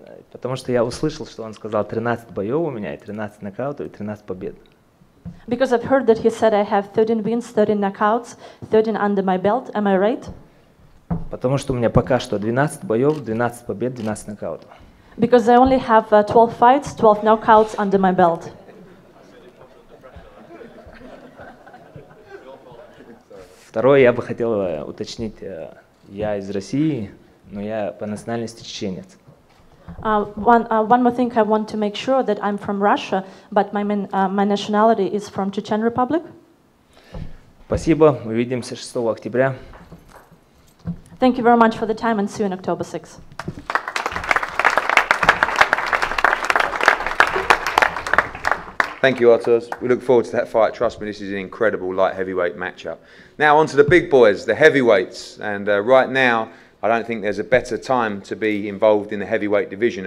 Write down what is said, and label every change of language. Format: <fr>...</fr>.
<ru>Потому что я услышал, что он сказал 13 боев у меня, и 13 нокаутов, и 13 побед.</ru> <en>Because I've heard that he said I have 13 wins, 13 knockouts, 13 under my belt. Am I right?</en> <ru>Потому что у меня пока что 12 боев, 12 побед, 12 нокаутов.</ru> <en>Because I only have 12 fights, 12 knockouts under my belt.</en> <ru>Второе, я бы хотел уточнить, я из России, но я по национальности чеченец.</ru> <en>One more thing I want to make sure that I'm from Russia, but my nationality is from Chechen Republic.</en> <ru>Спасибо, увидимся 6 октября.</ru> <en>Thank you very much for the time and see you on October 6th. Thank you, Arturs. We look forward to that fight. Trust me, this is an incredible light heavyweight matchup. Now on to the big boys, the heavyweights. And right now, I don't think there's a better time to be involved in the heavyweight division.</en>